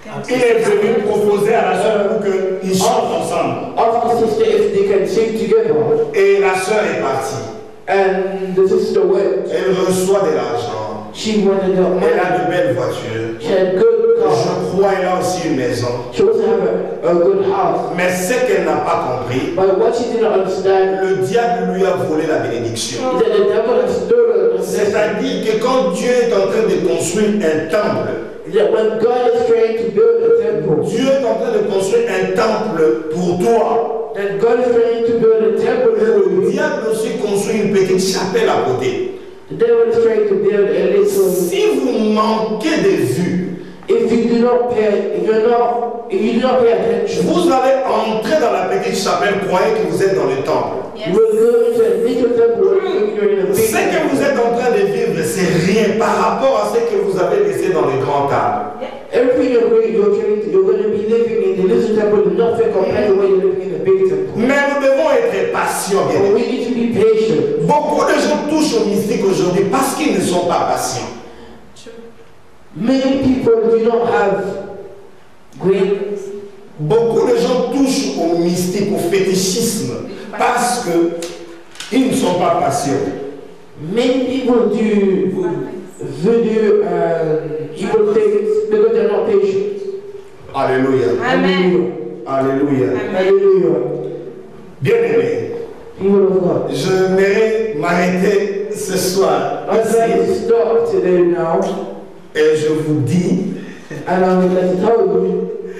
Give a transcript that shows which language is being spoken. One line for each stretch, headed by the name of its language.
French: Il est venu proposer à la sœur pour qu'ils chantent ensemble.
English: ask the sister if they can sing together.
French: Et la sœur est partie.
English: And the sister went.
French: Elle reçoit de l'argent.
English: She wanted her
French: Elle
English: money.
French: a de belles voitures.
English: She had good car.
French: Je crois qu'elle a aussi une maison.
English: She also have a good house.
French: Mais ce qu'elle n'a pas compris,
English: But what she didn't understand
French: le diable lui a volé la bénédiction.
English: is that the devil has stolen the blessing.
French: C'est-à-dire que quand Dieu est en train de construire un temple,
English: That when God is trying to build a temple,
French: Dieu est en train de construire un temple pour toi.
English: that God is trying to build a temple for
French: Le
English: you,
French: diable aussi construit une petite chapelle à côté.
English: the devil is trying to build a little.
French: Si vous manquez de vue,
English: If you do not pay, if you do not pay attention,
French: vous allez entrer dans la petite chapelle, croyez que vous êtes dans le temple.
English: you will go into a little temple and think you're in a big
French: Ce que vous êtes en train de vivre, c'est rien par rapport à ce que vous avez laissé dans le grand temple.
English: Everything you're going to be living in the little temple is nothing compared to what you're living in the big temple.
French: Mais nous devons être patients, bien
English: But
French: aimés.
English: we need to be patient.
French: Beaucoup de gens touchent au mystique aujourd'hui parce qu'ils ne sont pas patients.
English: Many people do not have great.
French: Beaucoup de gens touchent au mystique, au fétichisme parce qu'ils ne sont pas patients.
English: Many people do voodoo and evil things because they're not patient.
French: Alléluia.
English: Amen.
French: Alléluia.
English: Hallelujah.
French: Bien-aimés,
English: People of God.
French: je vais m'arrêter ce soir
English: I'm trying to
French: ici
English: stop today now,
French: et je vous dis,
English: and I would like to tell you,